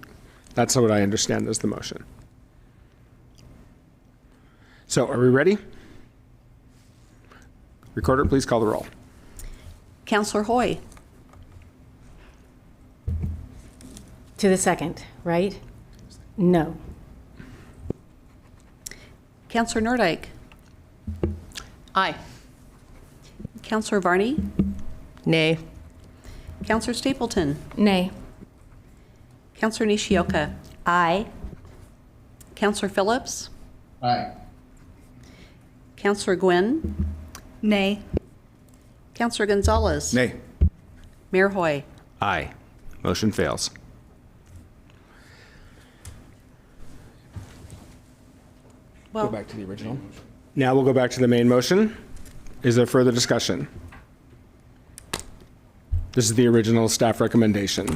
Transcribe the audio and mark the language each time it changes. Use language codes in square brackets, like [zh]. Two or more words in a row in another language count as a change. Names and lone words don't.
[en] That's what I understand as the motion. So are we ready? Recorder, please call the roll. Councilor Hoy. To the second, right? No. Councilor Nordyke. Aye. Councilor Varney. Nay. Councilor Stapleton. Nay. Councilor Nishioka. Aye. Councilor Phillips. Aye. Councilor Gwynn. Nay. Councilor Gonzalez. Nay. Mayor Hoy. Aye. Motion fails. Go Well, back to the original. Now we'll go back to the main motion. Is there further discussion? This is the original staff recommendation.